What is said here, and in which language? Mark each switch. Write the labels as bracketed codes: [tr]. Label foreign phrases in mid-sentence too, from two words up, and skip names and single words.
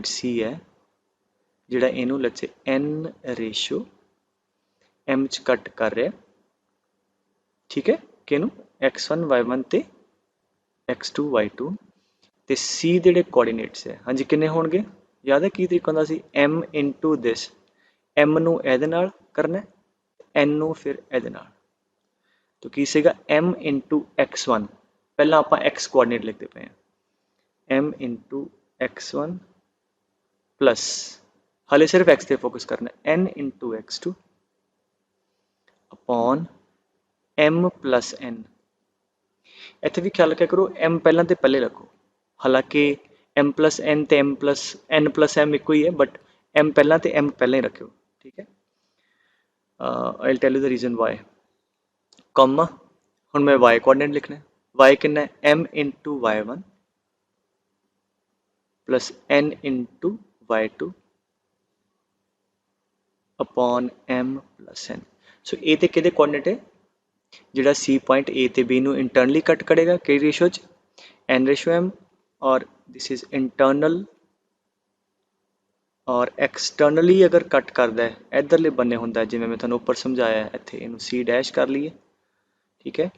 [pa] C ਹੈ ਜਿਹੜਾ ਇਹਨੂੰ [en] let's say [pa] n/m ਚ ਕੱਟ ਕਰ ਰਿਹਾ, ਠੀਕ ਹੈ, ਕਿਹਨੂੰ x1 y1 ਤੇ x2 y2 ਤੇ C ਦੇ ਜਿਹੜੇ ਕੋਆਰਡੀਨੇਟਸ ਹੈ ਹਾਂਜੀ ਕਿੰਨੇ ਹੋਣਗੇ, ਯਾਦ ਹੈ ਕੀ ਤਰੀਕਾ ਹੁੰਦਾ ਸੀ [en] m into this, [pa] m ਨੂੰ ਇਹਦੇ ਨਾਲ ਕਰਨਾ n ਨੂੰ ਫਿਰ ਇਹਦੇ ਨਾਲ, ਤਾਂ ਕੀ ਸੀਗਾ m into x1, ਪਹਿਲਾਂ ਆਪਾਂ x ਕੋਆਰਡੀਨੇਟ ਲਿਖਦੇ ਪਏ ਹਾਂ m into x1 ਪਲੱਸ ਹਾਲੇ ਸਿਰਫ਼ x ਪੇ ਫੋਕਸ ਕਰਨਾ n into x2 ਅਪੌਨ m ਪਲੱਸ n। ਇੱਥੇ ਵੀ ਖ਼ਿਆਲ ਰੱਖਿਆ ਕਰੋ m ਪਹਿਲਾ ਤਾਂ ਪਹਿਲੇ ਰੱਖੋ, ਹਾਲਾਂਕਿ m ਪਲੱਸ n ਤਾਂ m ਪਲੱਸ n ਪਲੱਸ m ਇੱਕੋ ਹੀ ਹੈ ਬਟ m ਪਹਿਲਾ ਤਾਂ m ਪਹਿਲੇ ਹੀ ਰੱਖੋ, ਠੀਕ ਹੈ। [en] I will tell you the reason why. [pa] ਕੌਮਾ ਹੁਣ ਮੈਂ y ਕੋਆਰਡੀਨੇਟ ਲਿਖਣਾ, y ਕਿੰਨਾ ਹੈ m into y1 ਪਲੱਸ n into y2 ਅਪੌਨ m ਪਲੱਸ n। ਸੋ ਏ ਤੇ ਕਿਹਦੇ ਕੋਆਰਡੀਨੇਟ ਹੈ ਜਿਹੜਾ C ਪੌਇੰਟ A ਤੇ B ਨੂੰ ਇੰਟਰਨਲੀ ਕੱਟ ਕਰੇਗਾ ਕਿਹੜੀ ਰੇਸ਼ੋ ਚ n/m ਔਰ [en] this is internal [pa] ਔਰ ਐਕਸਟਰਨਲੀ ਅਗਰ ਕੱਟ ਕਰਦਾ ਹੈ ਇੱਧਰਲੇ ਬੰਨੇ ਹੁੰਦਾ ਹੈ ਜਿਵੇਂ ਮੈਂ ਤੁਹਾਨੂੰ ਉੱਪਰ ਸਮਝਾਇਆ ਹੈ, ਇੱਥੇ ਇਹਨੂੰ C' ਕਰ ਲਈਏ, ਠੀਕ ਹੈ।